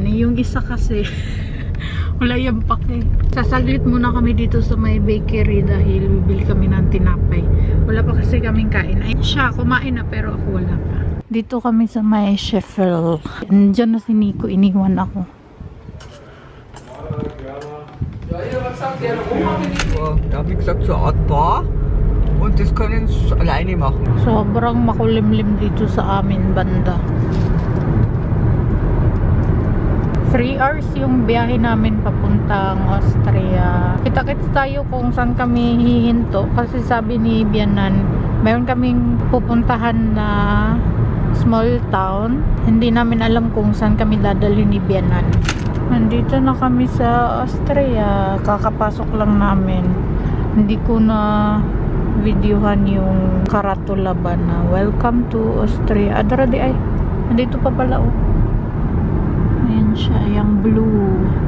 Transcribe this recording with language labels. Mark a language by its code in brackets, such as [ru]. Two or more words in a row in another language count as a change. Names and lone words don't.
[tl] Yung isa kasi, wala yung pake. Sasaglit muna kami dito sa may bakery dahil bibili kami ng tinapay. Wala pa kasi kaming kain. Ay, siya, kumain na pero ako wala pa. Dito kami sa may Sheffield. Diyan na si Nico, iniwan ako. [de] Da habe ich gesagt, so eine Art Bar und das können sie alleine machen. [tl] Sobrang makulimlim dito sa amin banda. 3 hours yung biyahe namin papuntang Austria. Kita-kits tayo kung saan kami hihinto kasi sabi ni Bianan Meron kaming pupuntahan na [en] small town. [tl] Hindi namin alam kung saan kami dadalhin ni Bianan. Nandito na kami sa Austria. Kakapasok lang namin. Hindi ko na videohan yung karatula ba na [en] welcome to Austria. [tl] Adara di ay. Nandito pa pala oh. Ayan siya, yung blue.